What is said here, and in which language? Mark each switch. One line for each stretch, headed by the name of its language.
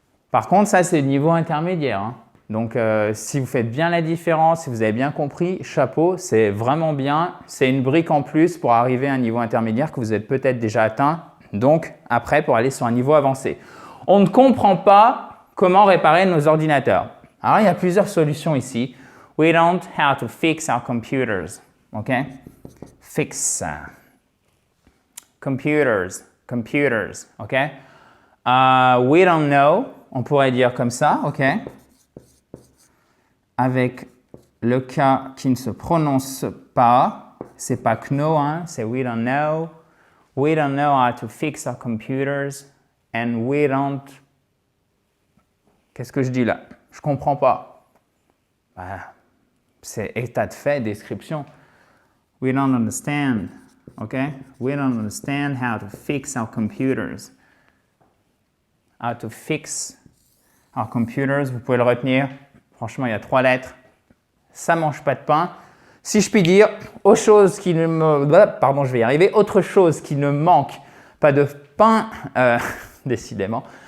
French: Par contre, ça, c'est le niveau intermédiaire. Donc, si vous faites bien la différence, si vous avez bien compris, chapeau, c'est vraiment bien. C'est une brique en plus pour arriver à un niveau intermédiaire que vous êtes peut-être déjà atteint. Donc, après, pour aller sur un niveau avancé. On ne comprend pas comment réparer nos ordinateurs. Alors, il y a plusieurs solutions ici.
English: We don't know how to fix our computers. OK? Fix. Computers. OK? We don't know.
French: On pourrait dire comme ça. OK? Avec le cas qui ne se prononce pas, c'est pas know, hein, c'est
English: we don't know. We don't know how to fix our computers and we don't...
French: Qu'est-ce que je dis là? Je comprends pas. Bah, c'est état de fait, description.
English: We don't understand, ok? We don't understand how to fix our computers. How to fix our computers,
French: vous pouvez le retenir. Franchement, il y a 3 lettres. Ça mange pas de pain. Si je puis dire, autre chose qui ne me... Pardon, je vais y arriver. Autre chose qui ne manque pas de pain, décidément.